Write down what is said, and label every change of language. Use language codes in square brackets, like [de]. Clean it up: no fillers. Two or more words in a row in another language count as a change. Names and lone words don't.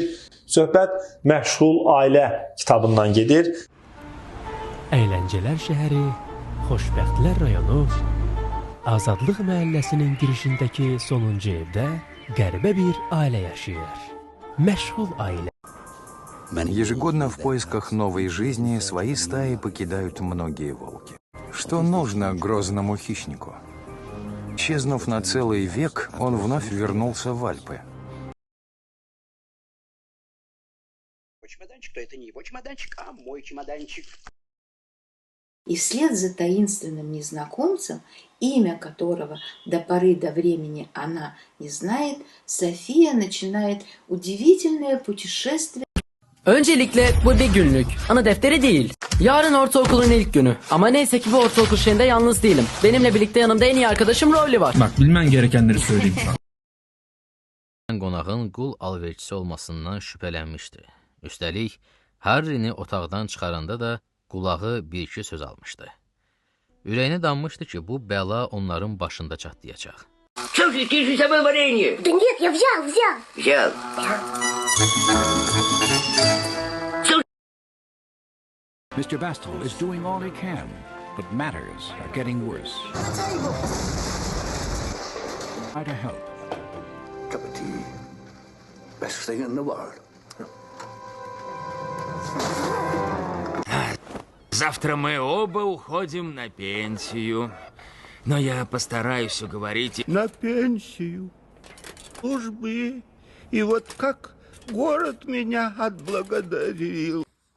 [az] Söhbət Məşğul Ailə kitabından gedir. Əyləncələr şəhəri, Xoşbəxtlər rayonu, Azadlıq məhəlləsinin girişindəki sonuncu evdə qəribə bir ailə yaşayır. Məşğul ailə. [ru] Ежегодно в поисках новой жизни свои стаи покидают многие волки. Что нужно грозному хищнику? Исчезнув на целый век, он вновь вернулся в Альпы. Чемоданчик, то это не его чемоданчик, а мой чемоданчик. И вслед за таинственным незнакомцем, имя которого до поры до времени она не знает, София начинает удивительное putешествие. [tr] Öncelikle bu bir günlük, ana defteri değil. Yarın ortaokulun ilk günü. Ama neyse ki bu ortaokul şeyinde yalnız değilim. Benimle birlikte yanımda en iyi arkadaşım Rowley var. Bak, bilmen gerekenleri söyleyeyim sana. [az] Qonağın qul alverçisi olmasından şübhələnmişdi. Üstəlik, Harry'ni otaqdan çıxaranda da qulağı bir-iki söz almışdı. Ürəyinə danmışdı ki, bu bəla onların başında çatlayacaq. [ru] Что ты с собой варенье? Да нет, я взял. Взял. [en] Mr. Bastel is doing all he can, but matters are getting worse. Try to help. Cup of tea. Best thing in the world. [ru] Завтра мы оба уходим на пенсию. Но я постараюсь уговорить... На пенсию. Службы. И вот как город меня отблагодарил.